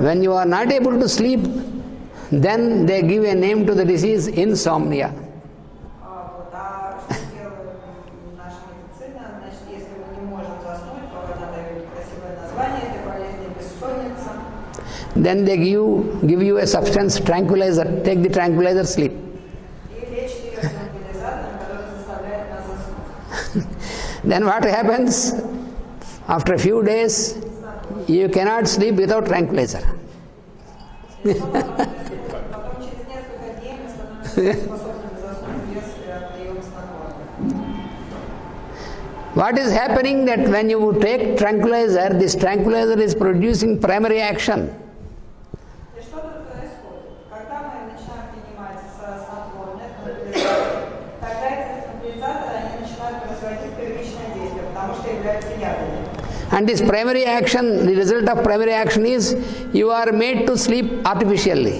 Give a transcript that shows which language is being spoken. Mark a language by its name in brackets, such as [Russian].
[English] when you are not able to sleep, then they give a name to the disease, insomnia. [Russian] вот, а что делает наша медицина? Значит, если мы не можем заснуть, то она дает красивое название этой болезни – бессонница. [English] Then they give you a substance, tranquilizer. Take the tranquilizer, sleep. [Russian] И лечит ее транквилизатором, который заставляет нас заснуть. [English] Then what happens? After a few days, you cannot sleep without tranquilizer. [Russian] Потом через несколько дней мы становимся способными заснуть без приема снотворных. [English] What is happening that when you take tranquilizer, this tranquilizer is producing primary action. [Russian] И что тут происходит? Когда мы начинаем принимать снотворные, транквилизаторы, тогда эти транквилизаторы они начинают производить первичное действие, потому что являются ядами. [English] And this primary action, the result of primary action is you are made to sleep artificially.